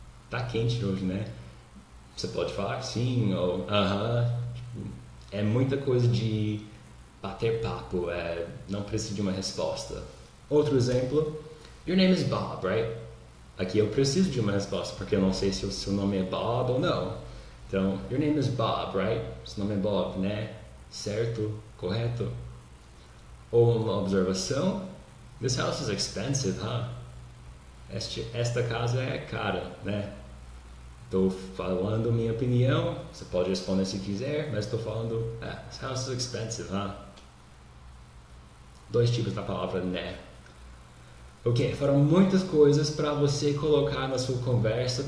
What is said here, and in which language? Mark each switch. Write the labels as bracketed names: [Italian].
[Portuguese] Tá quente hoje, né? Você pode falar sim ou É muita coisa de bater papo, não precisa de uma resposta. Outro exemplo, [English] your name is Bob, right? [Portuguese] Aqui eu preciso de uma resposta, porque eu não sei se o seu nome é Bob ou não. [English] Então, your name is Bob, right? [Portuguese] Seu nome é Bob, né? Certo? Correto? Ou uma observação. [English] This house is expensive, huh? [Portuguese] Esta casa é cara, né? Estou falando minha opinião, você pode responder se quiser, mas estou falando, [English] this house is expensive, huh? [Portuguese] 2 tipos da palavra né. Ok, foram muitas coisas para você colocar na sua conversa.